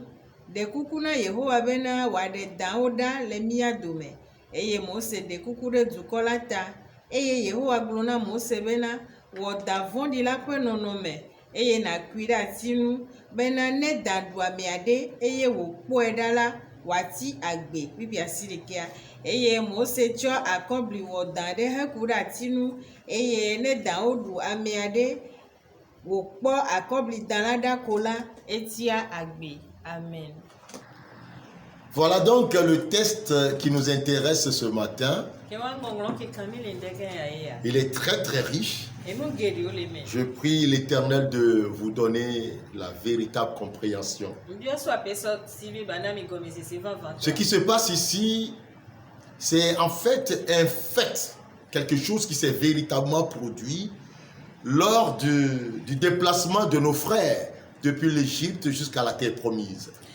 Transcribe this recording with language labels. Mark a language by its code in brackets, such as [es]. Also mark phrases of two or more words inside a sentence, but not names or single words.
[ee] Ɖe kuku na Yehowa bena wòaɖe dawo ɖa le mia dome eye Mose ɖe kuku ɖe dukɔ la ta eye Yehowa gblɔ na Mose bena wɔ da vɔ̃ɖi la ƒe nɔnɔme eye nàkui ɖe ati ŋu bena ne da ɖu ame aɖe eye wòkpɔe ɖa la wòati agbe ƒiƒi asi ɖekea. Eye Mose tsɔ akɔbli wɔ da ɖe heku ɖe ati ŋu eye ne dawo ɖu ame aɖe wòkpɔ akɔbli da la ɖa ko la etia agbe. Amen. [fr] Voilà donc le texte qui nous intéresse ce matin. Il est très très riche. Je prie l'Éternel de vous donner la véritable compréhension. Ce qui se passe ici, c'est en fait un fait, quelque chose qui s'est véritablement produit lors du déplacement de nos frères depuis l'Égypte jusqu'à la terre promise.